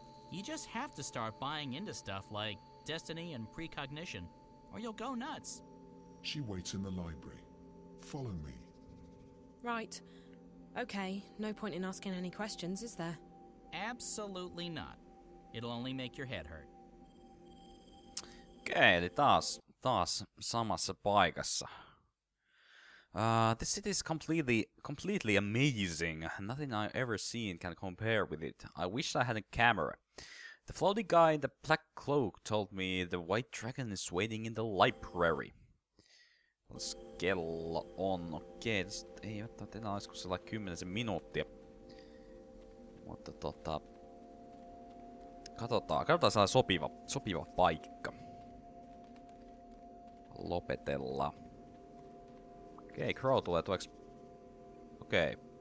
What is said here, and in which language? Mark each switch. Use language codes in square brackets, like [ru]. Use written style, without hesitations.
[en] You just have to start buying into stuff like destiny and precognition, or you'll go nuts. She waits in the library. Follow me. Right. Okay, no point in asking any questions, is there? Absolutely not. It'll only make your head hurt. [fi] Okei, eli taas samassa paikassa. [en] This city is completely amazing. Nothing I've ever seen can compare with it. I wish I had a camera. The floaty guy in the black cloak told me the White Dragon is waiting in the library. [fi] Kello on, okei, ei välttämättä enää olisiko sellainen 10 minuuttia. Mutta katsotaan sellainen sopiva paikka. Lopetella. Okei, Crow tulee tueksi. Okei.